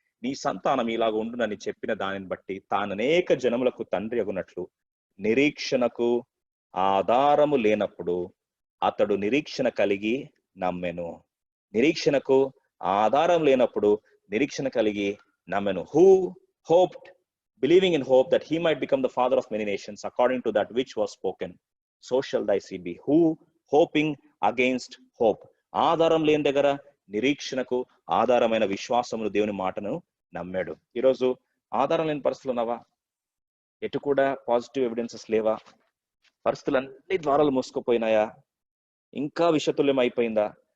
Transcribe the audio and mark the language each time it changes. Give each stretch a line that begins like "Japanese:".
Telugu: నీ సంతానం ఇలాగ ఉండునని చెప్పిన దానిని బట్టి తాను అనేక జనములకు తండ్రి అగునట్లు నిరీక్షణకు ఆధారము లేనప్పుడు అతడు నిరీక్షణ కలిగి నమ్మెను. నిరీక్షణకు ఆధారం లేనప్పుడు నిరీక్షణ కలిగి నమ్మెను.
English: Who hoped, believing in hope that he might become the father of many nations according to that which was spoken, so shall thy seed be. Who hoping against hope.
Telugu: ఆధారం లేని దగ్గర నిరీక్షణకు ఆధారమైన విశ్వాసమును దేవుని మాటను నమ్మాడు. ఈరోజు ఆధారం లేని పరిస్థితులు ఉన్నావా? ఎటు కూడా పాజిటివ్ ఎవిడెన్సెస్ లేవా? పరిస్థితులన్నీ ద్వారాలు మూసుకుపోయినాయా? ఇంకా విషతుల్యం అయిపోయిందా?